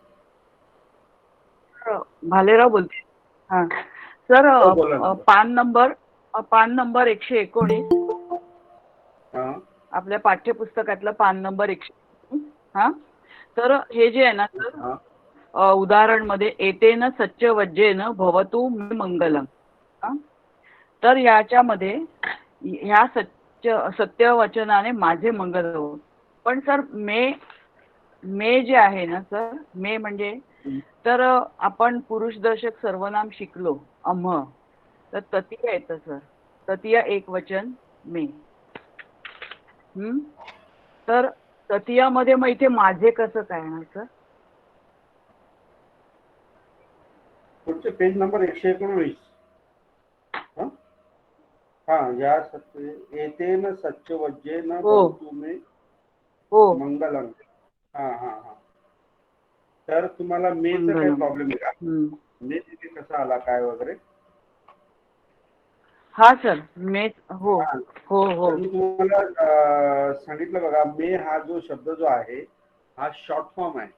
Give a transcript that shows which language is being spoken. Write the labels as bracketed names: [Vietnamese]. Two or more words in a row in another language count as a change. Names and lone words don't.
[Marathi] भालेराव बोलते. हा सर, हो, बोला ना. पान नंबर 119 हा आपल्या पाठ्यपुस्तकातलं पान नंबर 119. हा तर हे जे आहे ना सर, हा उदाहरण मध्ये [Pali] एतेन सच्च वज्जेन भवतु मे मंगलम. [Marathi] तर याच्यामध्ये ह्या सत्य वचनाने माझे मंगल हो. पण सर मे जे आहे ना सर, मे म्हणजे तर आपण पुरुषदर्शक सर्वनाम शिकलो अम्ह, तर तृतीया येतं सर. तृतीया एक वचन मे. तर तृतीयामध्ये मग इथे माझे कसं काय ना सर? पुढचे पेज नंबर 119. हा या [Pali] एतेन सच्च वज्जेन भवतु मे [Marathi] हो [Pali] मंगलम. [Marathi] हा हा हा. तर तुम्हाला मेचा काही प्रॉब्लेम आहे का? मे तिथे कसा आला काय वगैरे? हा सर, मे. हो हो हो. तर मी तुम्हाला सांगितलं बघा, मे हा जो शब्द जो आहे हा [English] short form [Marathi] आहे.